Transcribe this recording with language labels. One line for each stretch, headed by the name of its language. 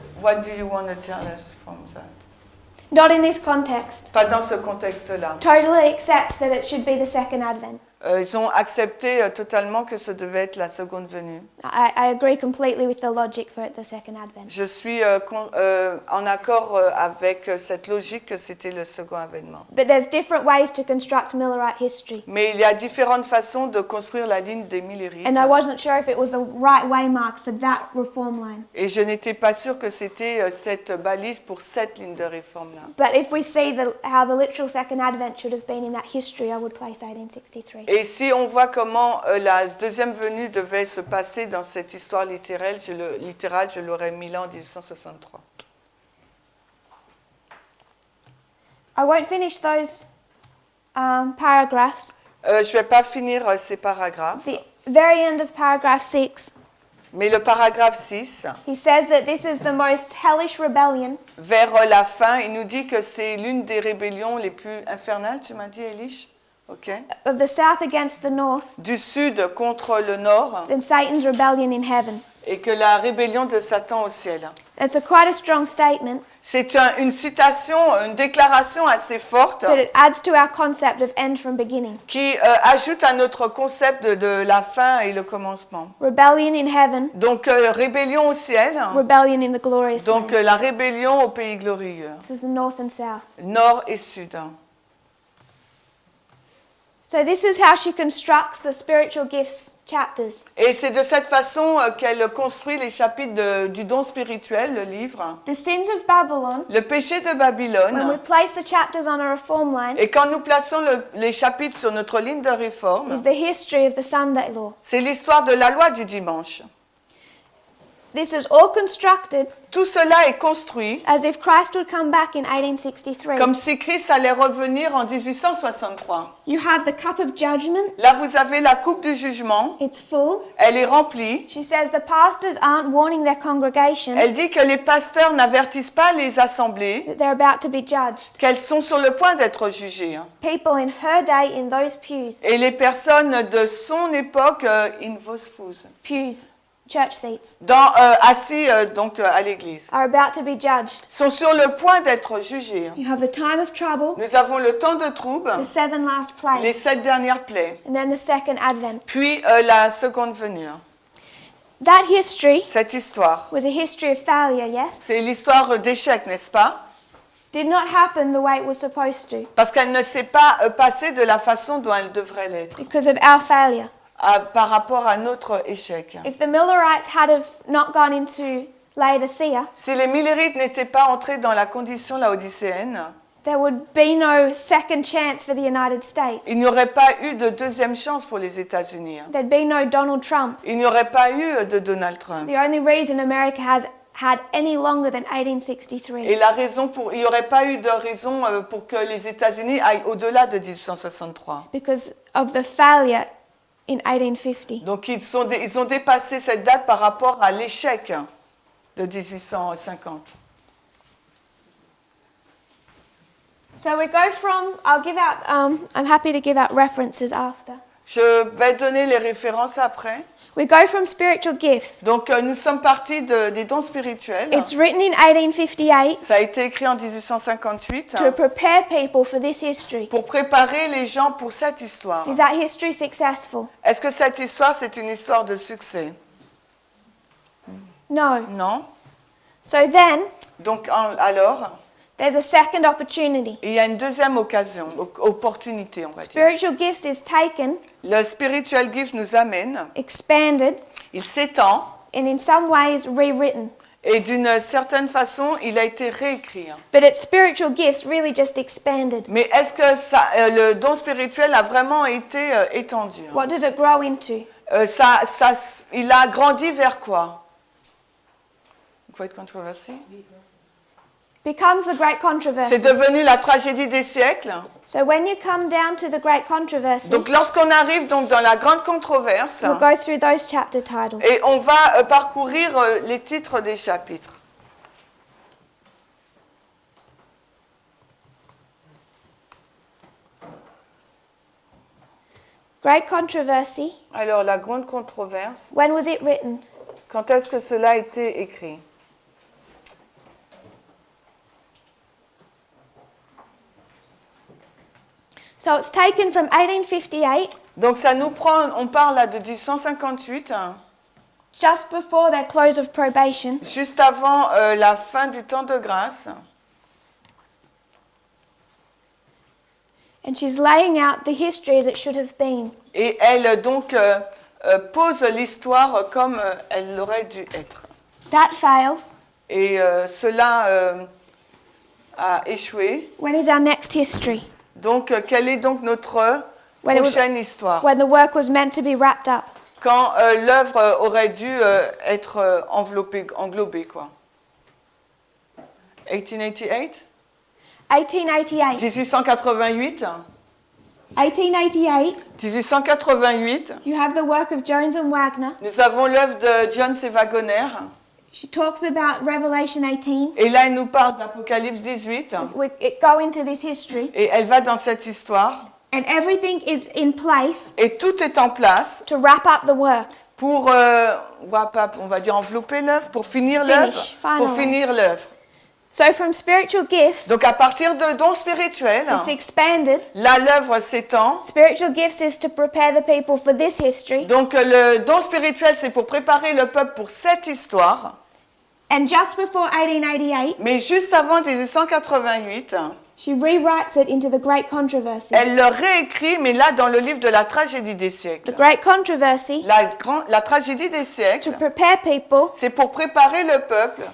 English: what do you want to tell us from that? Not in this context.
French: Pas dans ce contexte-là.
English: Totally accept that it should be the second advent.
French: Ils ont accepté totalement que ce devait être la seconde venue.
English: I agree completely with the logic for the second advent.
French: Je suis en accord avec cette logique que c'était le second avènement.
English: But there's different ways to construct Millerite history.
French: Mais il y a différentes façons de construire la ligne des Millerites.
English: And I wasn't sure if it was the right way mark for that reform line.
French: Et je n'étais pas sûre que c'était cette balise pour cette ligne de réforme-là.
English: But if we see how the literal second advent should have been in that history, I would place 1863.
French: Et si on voit comment la deuxième venue devait se passer dans cette histoire littérale, je l'aurais mis là en 1863.
English: I won't finish those paragraphs.
French: Je ne vais pas finir ces paragraphes,
English: The very end of paragraph 6,
French: mais le paragraphe 6,
English: he says that this is the most hellish rebellion
French: vers la fin, il nous dit que c'est l'une des rébellions les plus infernales, tu m'as dit, Elish?
English: Ok. of the south against the north,
French: Du sud contre le nord,
English: than Satan's rebellion in heaven.
French: et que la rébellion de Satan au ciel.
English: It's quite a strong statement,
French: C'est une citation, une déclaration assez forte
English: but it adds to our concept of end from beginning.
French: qui ajoute à notre concept de la fin et le commencement.
English: Rebellion in heaven,
French: Donc, rébellion au ciel,
English: rebellion in the glorious
French: donc
English: land.
French: la rébellion au pays glorieux,
English: This is the north and south.
French: nord et sud.
English: So this is how she constructs the spiritual gifts chapters.
French: Et c'est de cette façon qu'elle construit les chapitres du don spirituel, le livre.
English: The sins of Babylon,
French: Le péché de
English: when we
French: Babylone.
English: place the chapters on a reform line,
French: Et quand nous plaçons les chapitres sur notre ligne de
English: is
French: réforme,
English: the history of the Sunday law.
French: c'est l'histoire de la loi du dimanche.
English: This is all constructed
French: Tout cela est construit
English: as if Christ would come back in 1863.
French: comme si Christ allait revenir en 1863.
English: You have the cup of judgment.
French: Là, vous avez la coupe du jugement.
English: It's full.
French: Elle est remplie.
English: She says the pastors aren't warning their congregation
French: Elle dit que les pasteurs n'avertissent pas les assemblées,
English: that they're about to be judged.
French: qu'elles sont sur le point d'être jugées.
English: People in her day in those pews,
French: Et les personnes de son époque, in vos fous,
English: church seats,
French: assis donc à l'église,
English: are about to be judged.
French: sont sur le point d'être jugées.
English: You have the time of trouble,
French: Nous avons le temps de trouble,
English: the 7 last
French: les
English: plagues,
French: 7 dernières plaies,
English: and then the second advent.
French: puis la seconde venue.
English: That history
French: Cette histoire,
English: was a history of failure, yes?
French: c'est l'histoire d'échec, n'est-ce pas?
English: Did not happen the way it was supposed to
French: Parce qu'elle ne s'est pas passée de la façon dont elle devrait l'être,
English: because of our failure.
French: par rapport à notre échec.
English: If the Millerites had have not gone into Laodicea,
French: Si les Millerites n'étaient pas entrés dans la condition laodicéenne,
English: there would be no second chance for the United States.
French: il n'y aurait pas eu de deuxième chance pour les États-Unis.
English: There'd be no Donald Trump.
French: Il n'y aurait pas eu de Donald Trump.
English: The only reason America has had any longer than 1863
French: Et il n'y aurait pas eu de raison pour que les États-Unis aillent au-delà de 1863.
English: is because of the failure in 1850.
French: Donc ils ont dépassé cette date par rapport à l'échec de 1850.
English: So we go from, I'll give out, I'm happy to give out references after.
French: Je vais donner les références après.
English: We go from spiritual gifts.
French: Donc nous sommes partis des dons spirituels.
English: It's written in 1858
French: Ça a été écrit en 1858
English: to prepare people for this history.
French: pour préparer les gens pour cette histoire.
English: Is that history successful?
French: Est-ce que cette histoire, c'est une histoire de succès?
English: No.
French: Non.
English: So then,
French: Donc alors,
English: there's a second opportunity.
French: il y a une deuxième occasion, opportunité, on va dire.
English: Spiritual gifts is taken,
French: Le spiritual gift nous amène,
English: expanded,
French: il s'étend
English: and in some ways rewritten.
French: Et d'une certaine façon, il a été réécrit.
English: But its spiritual gifts really just expanded.
French: Mais est-ce que le don spirituel a vraiment été étendu?
English: What does it grow into?
French: Il a grandi vers quoi? Great controversy.
English: Becomes the great
French: C'est
English: controversy.
French: devenu la tragédie des siècles.
English: So when you come down to the great controversy,
French: Donc lorsqu'on arrive donc dans la grande controverse,
English: we'll go through those chapter titles.
French: et on va parcourir les titres des chapitres.
English: Great controversy.
French: Alors la grande controverse,
English: When was it written?
French: quand est-ce que cela a été écrit?
English: So it's taken from 1858,
French: Donc ça nous prend, on parle là de 1858,
English: just before their close of probation,
French: juste avant la fin du temps de grâce.
English: and she's laying out the history as it should have been.
French: Et elle donc pose l'histoire comme elle aurait dû être.
English: That fails.
French: Et cela a échoué.
English: When is our next history?
French: Donc quelle est donc notre
English: When it was-
French: prochaine histoire?
English: When the work was meant to be wrapped up.
French: Quand l'œuvre aurait dû être englobée, quoi.
English: 1888?
French: 1888.
English: 1888?
French: 1888,
English: 1888, you have the work of Jones and Wagner.
French: nous avons l'œuvre de Jones et Wagner.
English: She talks about Revelation 18.
French: Et là, elle nous parle d'Apocalypse 18.
English: We go into this history,
French: Et elle va dans cette histoire.
English: and everything is in place
French: Et tout est en place
English: to wrap up the work.
French: pour, on va dire, envelopper l'œuvre, pour finir l'œuvre.
English: Finish,
French: Pour
English: finalize.
French: finir l'œuvre.
English: So from spiritual gifts,
French: Donc à partir de dons spirituels,
English: it's expanded.
French: là l'œuvre s'étend.
English: Spiritual gifts is to prepare the people for this history.
French: Donc le don spirituel, c'est pour préparer le peuple pour cette histoire.
English: And just before 1888,
French: Mais juste avant 1888,
English: she rewrites it into the Great Controversy.
French: elle le réécrit, mais là dans le livre de la tragédie des
English: The
French: siècles.
English: Great Controversy
French: La tragédie des
English: is to
French: siècles,
English: prepare people
French: c'est pour préparer le peuple